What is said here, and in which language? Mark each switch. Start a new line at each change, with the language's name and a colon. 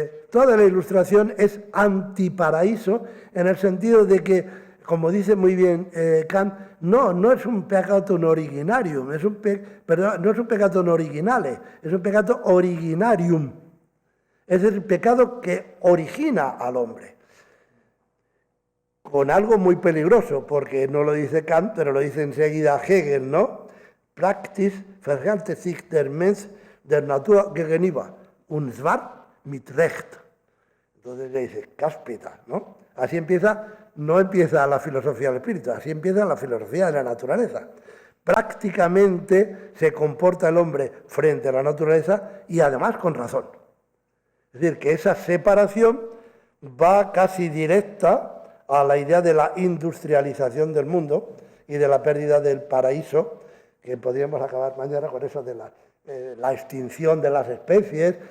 Spanish: Toda la ilustración es antiparaíso en el sentido de que, como dice muy bien Kant, no es un peccatum originarium, no es un peccatum originale, es un peccatum originarium. Es el pecado que origina al hombre. Con algo muy peligroso, porque no lo dice Kant, pero lo dice enseguida Hegel, ¿no?
German: Praktisch verhält sich der Mensch der Natur gegenüber, und zwar mit Recht.
Spanish: Entonces le dice, cáspita, ¿no? Así no empieza la filosofía del espíritu, así empieza la filosofía de la naturaleza. Prácticamente se comporta el hombre frente a la naturaleza y además con razón. Es decir, que esa separación va casi directa a la idea de la industrialización del mundo y de la pérdida del paraíso, que podríamos acabar mañana con eso de la extinción de las especies.